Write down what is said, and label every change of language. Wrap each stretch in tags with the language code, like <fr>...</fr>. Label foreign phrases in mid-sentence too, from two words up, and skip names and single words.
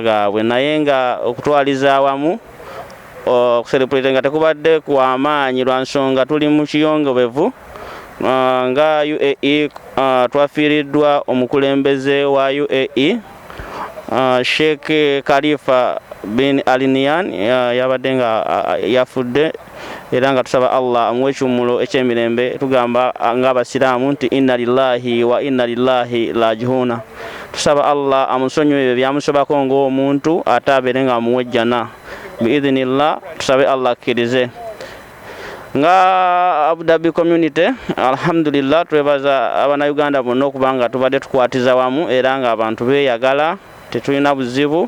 <lg>gaabwe naye nga okutwaliza awamu okuselebratinga tekubadde kw'amaanyi lwa nsonga tuli mu kiyongobevu nga UAE twafiiriddwa omukulembeze wa UAE Sheikh Khalifa bin Alinian yabadde nga yafudde era nga tusaba Allah amuwe ekyumulo ekyemirembe tugamba ng'abasiraamu nti</lg> <ar>إنا لله وإنا لله راجعون.</ar> <lg>Tusaba Allah amusonyiwe ebyo byamusobako ng'omuntu ate abeere nga amuwe ejjana biidhinillah. Tusabe Allah akkirize nga Abu Dhabi community alhamdulillah twebaza abannayuganda bonna okubanga tubadde tukwatiza wamu era nga abantu beeyagala tetulina buzibu.</lg>